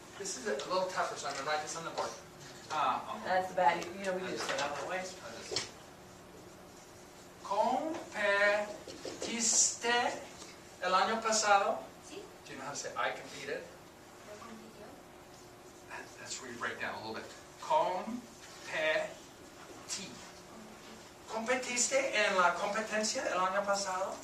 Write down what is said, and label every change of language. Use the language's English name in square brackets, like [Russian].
[English] This is a little tougher, so I'm going to write this on the board. That's bad. You know, we just said otherwise. [Spanish] Competiste el año pasado. Sí, [English] Do you know how to say I competed? [Spanish] no compitió. [English] That's where you break down a little bit. [Spanish] Competí. ¿Competiste en la competencia el año pasado?